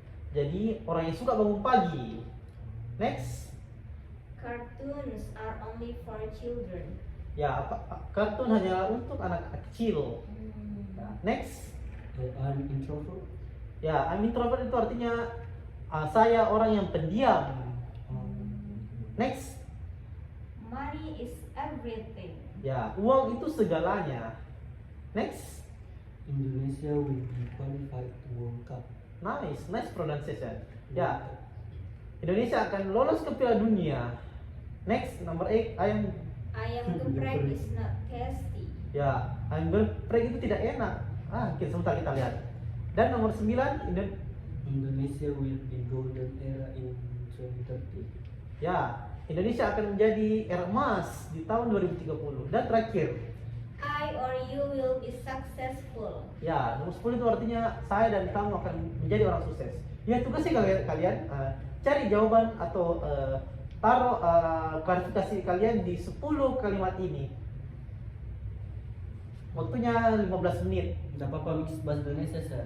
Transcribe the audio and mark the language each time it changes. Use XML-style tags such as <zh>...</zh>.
<id>Jadi orang yang suka bangun pagi.</id> <en>Next. Cartoons are only for children.</en> <id>Ya, kartun hanya untuk anak kecil. Next.</id> <en>I'm introvert.</en> <id>Ya,</id> <en>I'm introvert</en> <id>itu artinya saya orang yang pendiam. Next.</id> <en>Money is everything.</en> <id>Ya, uang itu segalanya. Next.</id> <en>Indonesia will be qualified to World Cup. Nice pronunciation.</en> <id>Ya, Indonesia akan lolos ke Piala Dunia.</id> <en>Next, number 8. Ayam geprek is not tasty.</en> <id>Ya, ayam geprek itu tidak enak. Sebentar kita lihat. Dan nomor 9,</id> <en>Indonesia will be golden era in 2030.</en> <id>Ya, Indonesia akan menjadi era emas di tahun 2030. Dan terakhir,</id> <en>I or you will be successful.</en> <id>ya, nomor 10 itu artinya saya dan kamu akan menjadi orang sukses. Ya, tugasnya kalian cari jawaban atau taruh klarifikasi kalian di 10 kalimat ini. Waktunya 15 menit. Tidak apa-apa mix bahasa Indonesia, sir.</id>